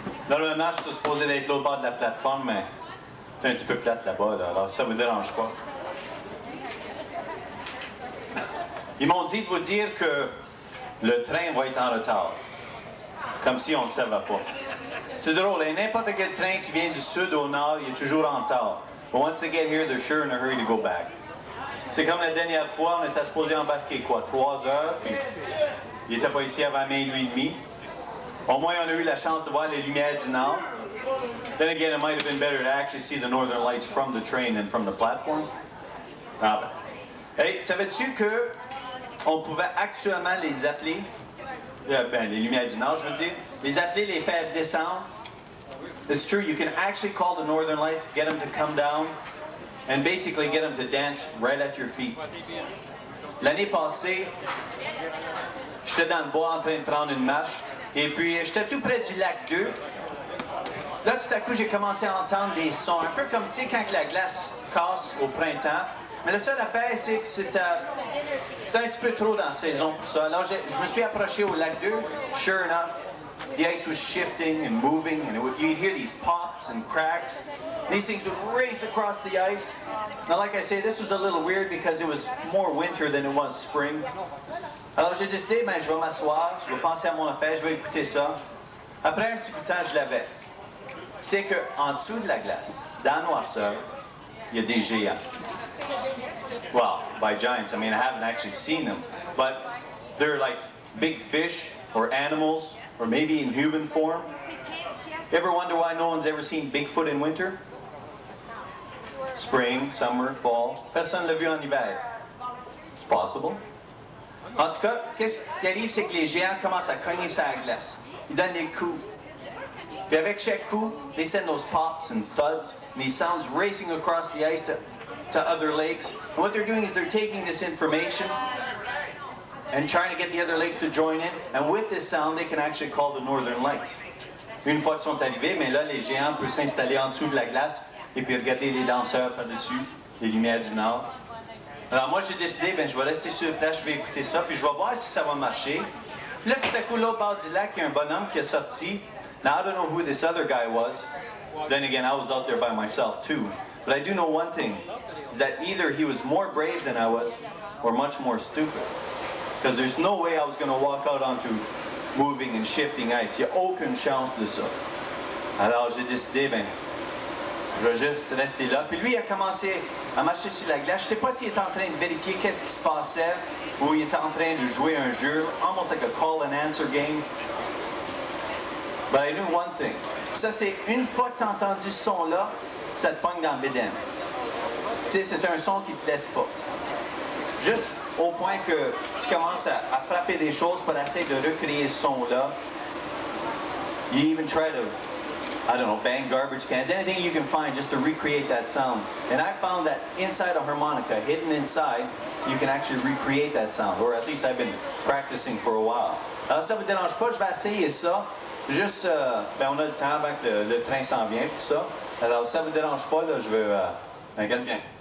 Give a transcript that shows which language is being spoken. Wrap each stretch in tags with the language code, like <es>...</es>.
<fr>Normalement, je suis supposé d'être l'autre bord de la plateforme, mais c'est un petit peu plate là-bas, là, alors ça ne vous dérange pas. Ils m'ont dit de vous dire que le train va être en retard. Comme si on ne le savait pas. C'est drôle, hein? N'importe quel train qui vient du sud au nord, il est toujours en retard.</fr> <en>But once they get here, they're sure in a hurry to go back.</en> <fr>C'est comme la dernière fois, on était supposé embarquer quoi, 3 heures, puis il n'était pas ici avant minuit et demi. Au moins, on a eu la chance de voir les lumières du nord.</fr> <en>Then again, it might have been better to actually see the northern lights from the train than from the platform.</en> <fr>Ah ben. Hey, savais-tu que on pouvait actuellement les appeler, les lumières du nord, je veux dire, les appeler, les faire descendre?</fr> <en>It's true, you can actually call the northern lights, get them to come down, and basically get them to dance right at your feet.</en> <fr>L'année passée, j'étais dans le bois en train de prendre une marche, et puis j'étais tout près du lac 2. Là, tout à coup, j'ai commencé à entendre des sons, un peu comme, tu sais, quand la glace casse au printemps. Mais la seule affaire, c'est que c'était un petit peu trop dans la saison pour ça. Alors, je me suis approché au lac 2.</fr> <en>Sure enough, the ice was shifting and moving, and you'd hear these pops and cracks. These things would race across the ice. Now, like I say, this was a little weird because it was more winter than it was spring.</en> <fr>Alors, j'ai décidé, je vais m'asseoir, je vais penser à mon affaire, je vais écouter ça. Après un petit coup de temps, je l'avais. C'est qu'en dessous de la glace, dans la noirceur, il y a des géants.</fr> <en>Well, by giants, I mean, I haven't actually seen them, but they're like big fish or animals, or maybe in human form. Ever wonder why no one's ever seen Bigfoot in winter? Spring, summer, fall.</en> <fr>Personne ne l'a vu en hiver.</fr> <en>It's possible.</en> <fr>En tout cas, qu'est-ce qui arrive, c'est que les géants commencent à cogner sur la glace. Ils donnent des coups. Puis avec chaque coup,</fr> <en>they send those pops and thuds, and these sounds racing across the ice to other lakes. And what they're doing is they're taking this information and trying to get the other lakes to join in. And with this sound, they can actually call the northern lights.</en> <fr>Une fois qu'ils sont arrivés, mais là, les géants peuvent s'installer en dessous de la glace et puis regarder les danseurs par-dessus, les lumières du nord. Alors moi, j'ai décidé, je vais rester sur place, je vais écouter ça, puis je vais voir si ça va marcher. Puis là, tout à coup, l'autre bord du lac, il y a un bonhomme qui est sorti.</fr> <en>Now, I don't know who this other guy was. Then again, I was out there by myself, too. But I do know one thing, is that either he was more brave than I was, or much more stupid. Because there's no way I was going to walk out onto moving and shifting ice.</en> <fr>Il n'y a aucune chance de ça. Alors j'ai décidé, je vais juste rester là. Puis lui, il a commencé à marcher sur la glace. Je ne sais pas s'il était en train de vérifier qu'est-ce qui se passait, ou il était en train de jouer un jeu,</fr> <en>almost like a call and answer game. But I knew one thing.</en> <fr>Ça, c'est une fois que tu as entendu ce son-là, ça te pogne dans le bédaine. Tu sais, c'est un son qui ne te laisse pas. Juste au point que tu commences à frapper des choses pour essayer de recréer ce son-là.</fr> <en>You even try to, I don't know, bang garbage cans, anything you can find just to recreate that sound. And I found that inside a harmonica, hidden inside, you can actually recreate that sound. Or at least I've been practicing for a while.</en> <fr>Alors ça ne vous dérange pas, je vais essayer ça. Juste, on a le temps avant que le train s'en vient, tout ça. Alors, si ça ne vous dérange pas, là, je veux... regarde bien.</fr>